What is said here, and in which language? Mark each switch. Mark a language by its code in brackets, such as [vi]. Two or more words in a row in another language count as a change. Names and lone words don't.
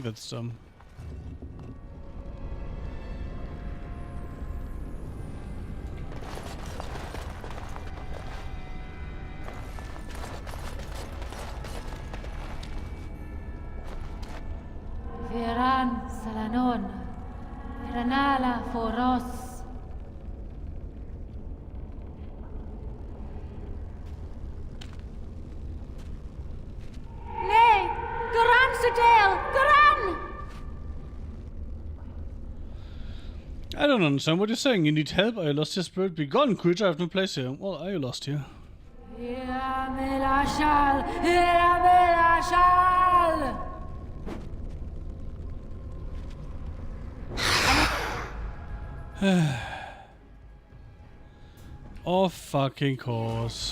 [en] That's dumb. Viran Salanon. Ranala Foros. Nay! Garan Sudale! Garan! I don't understand what you're saying. You need help? I lost your spirit. Be gone, creature. I have no place here. Well, are you lost here? Iramelashal! Iramelashal! Oh, fucking course.